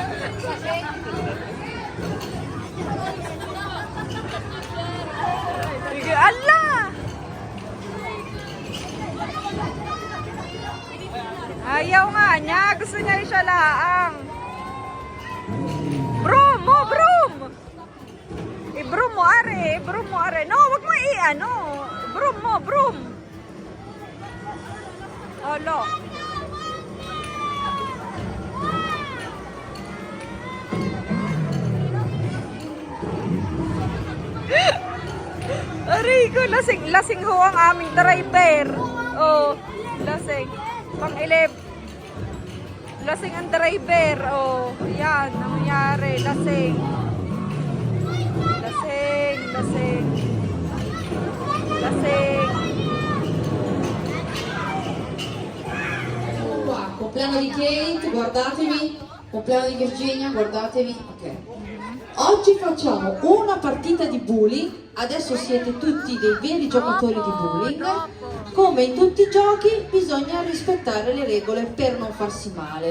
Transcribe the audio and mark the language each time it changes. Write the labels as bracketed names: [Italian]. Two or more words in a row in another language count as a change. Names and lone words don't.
[Filipino] Sige, ala! Ayaw nga niya. Gusto niya yung siya laang. Broom mo, broom! I-broom mo, are. I-broom mo, are. No, wag mo i-ano. Broom mo, broom. Olo. Aray ko, lasing ho ang aming driver. Oh, lasing. Pang-11. Lasing ang driver. Oh, yan, nangyari. Lasing. Lasing, lasing. Lasing. [Italian] Qua, compleanno di Kate, guardatevi, compleanno di Virginia, guardatevi, ok. Oggi facciamo una partita di bowling, adesso siete tutti dei veri giocatori di bowling, come in tutti i giochi bisogna rispettare le regole per non farsi male.